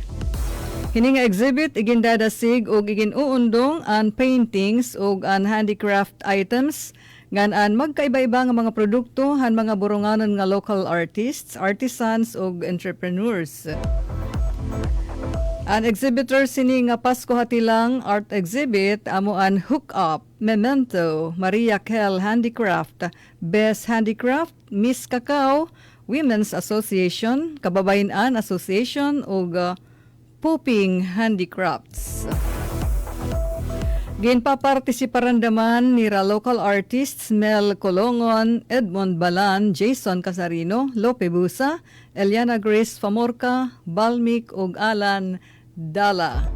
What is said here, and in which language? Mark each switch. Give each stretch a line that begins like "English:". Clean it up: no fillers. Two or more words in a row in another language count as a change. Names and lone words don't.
Waray: Hini nga exhibit igin dadasig og igin uundong an paintings og an
English: handicraft items
Waray: ngan an magkaiba-iba nga mga produkto han mga boronganon nga
English: local artists, artisans
Waray: ug
English: entrepreneurs.
Waray: An exhibitor sini nga Pasko Hatilang Art Exhibit amo an Hook Up, Memento, Maria Kel Handicraft, Best Handicraft, Miss Cacao, Women's Association, Kababayan Association ug Pooping Handicrafts. Ginpapartisiparan naman nira
English: local artists
Waray: Mel Colongon, Edmond Balan, Jason Casarino, Lope Busa, Eliana Grace Famorca, Balmic ug Alan Dala.